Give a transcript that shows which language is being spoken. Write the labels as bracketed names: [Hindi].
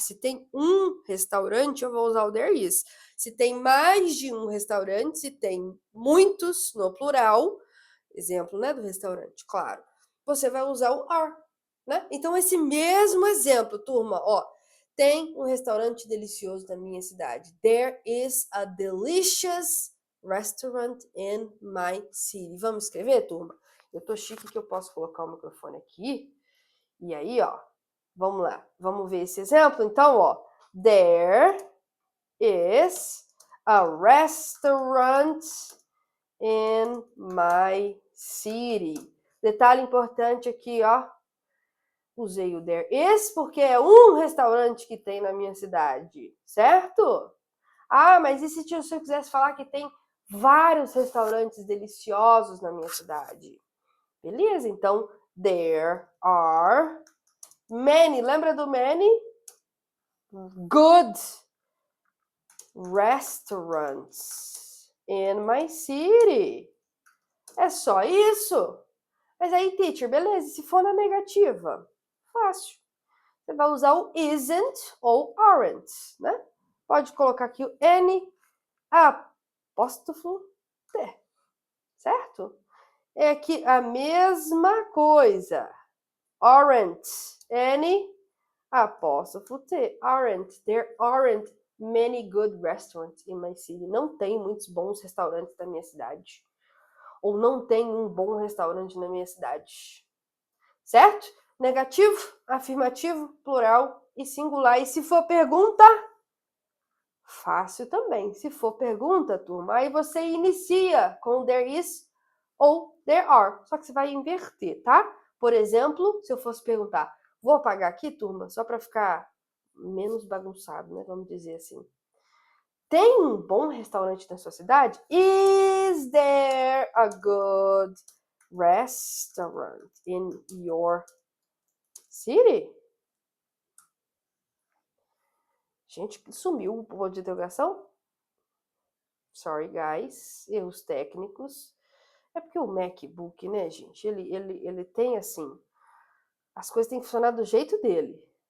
[Portuguese] Se tem um restaurante, eu vou usar o there is. Se tem mais de um restaurante, se tem muitos no plural, exemplo, né, do restaurante, claro, você vai usar o are. Né? Então, esse mesmo exemplo, turma, ó, tem um restaurante delicioso na minha cidade. [English] There is a delicious restaurant in my city. [Portuguese] Vamos escrever, turma? Eu tô chique que eu posso colocar o microfone aqui. E aí, ó, vamos lá. Vamos ver esse exemplo? Então, ó, [English] there is a restaurant in my city. [Portuguese] Detalhe importante aqui, ó. Usei o there is porque é um restaurante que tem na minha cidade, certo? Ah, mas e se eu quisesse falar que tem vários restaurantes deliciosos na minha cidade? Beleza, então [English] there are many. [Portuguese] Lembra do many? [English] Good restaurants in my city. [Portuguese] É só isso. Mas aí, teacher, beleza, e se for na negativa? Fácil. Você vai usar o isn't ou aren't, né? Pode colocar aqui o N apóstrofo T, certo? É aqui a mesma coisa. Aren't, N apóstrofo T, aren't. [English] There aren't many good restaurants in my city. [Portuguese] Não tem muitos bons restaurantes na minha cidade. Ou não tem um bom restaurante na minha cidade. Certo? Negativo, afirmativo, plural e singular. E se for pergunta, fácil também. Se for pergunta, turma, aí você inicia com there is ou there are. Só que você vai inverter, tá? Por exemplo, se eu fosse perguntar, vou apagar aqui, turma, só para ficar menos bagunçado, né? Vamos dizer assim. Tem um bom restaurante na sua cidade? [English] Is there a good restaurant in your city? [Portuguese] Gente, sumiu o ponto de interrogação? [English] Sorry, guys. [Portuguese] Erros técnicos. É porque o MacBook, né, gente? Ele tem assim. As coisas têm que funcionar do jeito dele.